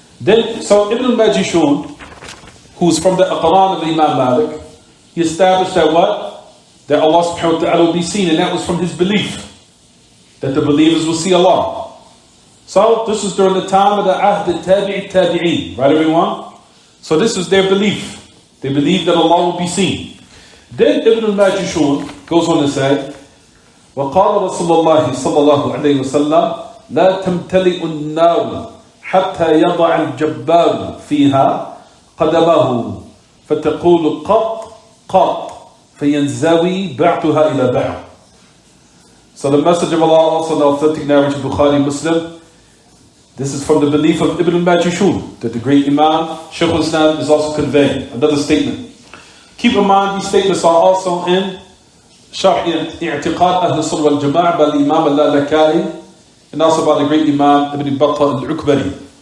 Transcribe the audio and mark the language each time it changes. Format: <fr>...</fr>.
<en>Then, so Ibn al-Majishun, who's from the Aqran of Imam Malik, he established that what? That Allah subhanahu wa ta'ala will be seen, and that was from his belief, that the believers will see Allah. So this was during the time of the Ahd al-Tabi'in, right everyone? So this was their belief. They believed that Allah will be seen. Then Ibn al-Majishun goes on to say,</en> <ar>وقال رسول الله صلى الله عليه وسلم لا تمتلئ النار حتى يضع الجبار فيها قدمه فتقول قط قط فينزوي بعتها إلى بعض.</ar> <en>So the message of Allah, also in the authentic narrative of Bukhari Muslim, this is from the belief of Ibn al-Majishun, that the Great Iman, Shaykh al-Islam, is also conveying. Another statement. Keep in mind, these statements are also in Sharh I'tiqad Ahl Sunnah wal Jama'ah by the Imam al-Laka'i, and also by the Great Imam Ibn Battah al-Ukbari.</en>